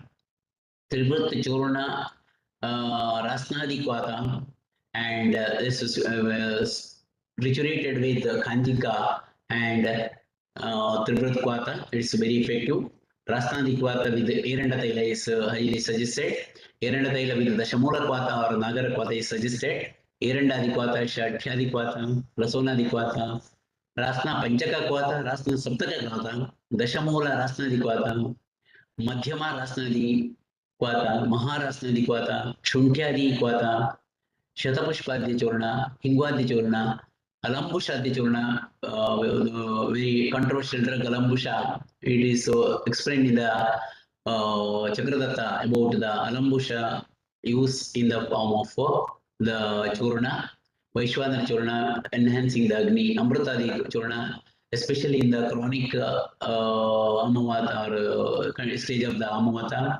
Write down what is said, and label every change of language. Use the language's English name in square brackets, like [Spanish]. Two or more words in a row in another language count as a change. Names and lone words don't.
[English] Tirvrta Churna, Rasnadi Kwata, and this is triturated with Kanjika and Tribrat Kwata. It's very effective. Rasnadi Kwata with Erenda Taila is highly suggested. Erenda Taila with the Shamula Kwata or Nagara Kwata is suggested. Erenda Kwata, Shadhyadi Kwata, Rasona Kwata, Rasna Panchaka Kwata, Rasna Saptaka Kwata, Dashamula Rasnadi Kwata, Madhyama Rasnadi Kwata, Maharasnadi Kwata, Shuntyadi Kwata, Shatapushpadya Churna, Hingwadya Churna, Alambusha Churna, very controversial drug Alambusha. It is explained in the Chakradatta about the Alambusha use in the form of the Churna, Vaishwana Churna, enhancing the Agni, Amrutadi Churna, especially in the chronic Amavata or stage of the Amavata.